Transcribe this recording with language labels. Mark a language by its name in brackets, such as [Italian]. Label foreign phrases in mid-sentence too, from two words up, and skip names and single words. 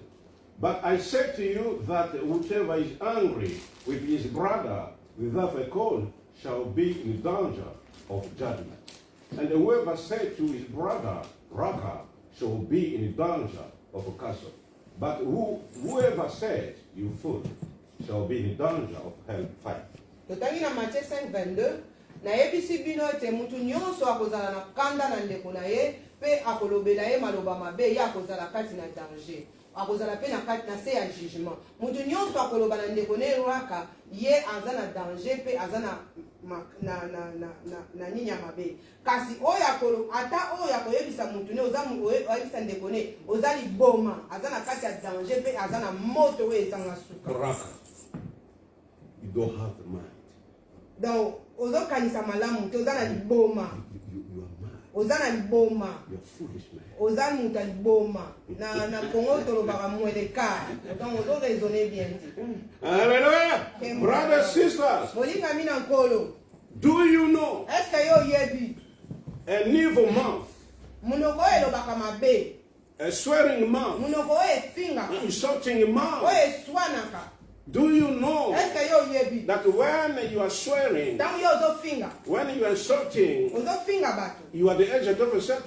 [English] But I say to you that whichever is angry with his brother without a cause shall be in danger of judgment. And whoever said to his brother, Raga, shall be in danger of a castle. But whoever said, you fool, shall be in danger of hellfire. Matthieu 5:22. [Lingala] Na yebisi bino te mutu nyonso akozala na kanda na ndeko na ye pe akolobela ye maloba mabe ya akozala kati na danger. Akozala pe na kati na se ya jugement. Mutu nyonso akoloba na ndeko ne rwaka ye aza na danger pe aza na ninya mabe. Kasi oya kolo ata oya koyebisa mutu ne oza oyebisa ndeko ne ozali boma aza na kati ya danger pe aza na moto we ezanga suka. [English] You don't have the mind. [Lingala] Donc ozokanisa malamu te ozana liboma. [English] You are mad. [Lingala] Ozana liboma. [English] You're foolish man. [Lingala] Ozana muta liboma. Na Congo tolobaka mweleka. Donc ozo [French] raisonner bien. [English] Hallelujah. Brothers, sisters. [Lingala] Molinga mina nkolo. [English] Do you know? [French] Est-ce que [Lingala] yo yebi? [English] An evil mouth A swearing mouth. Insulting mouth. Do you know that when you are swearing, when you are insulting, you are the agent of Satan?